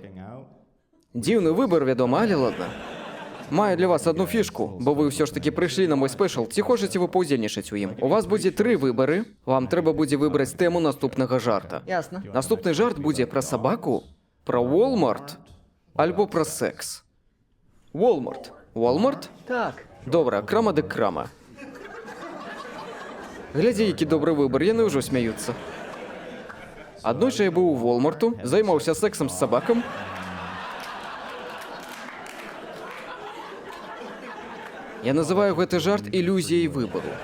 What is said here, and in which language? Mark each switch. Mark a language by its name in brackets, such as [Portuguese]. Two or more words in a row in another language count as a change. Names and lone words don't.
[Belarusian] Дзіўны выбар, вядома, але ладно. Маю для вас одну фішку, бо вы ўсё ж таки прыйшлі на мой спешл, ці хочаце вы паўдзельнічаць у ім. У вас будзе 3 выбары. Вам трэба будзе выбраць тэму наступнага жарта. Ясно. Наступны жарт будзе пра сабаку, пра Walmart, альбо пра секс. Walmart. Walmart? Так. Добра, крама дык крама. Глядзі, які добры выбар, яны ўжо смяюцца. Аднойчы я быў у Walmartу, займаўся сексам з сабакам. Я называю гэты жарт ілюзіяй выбару.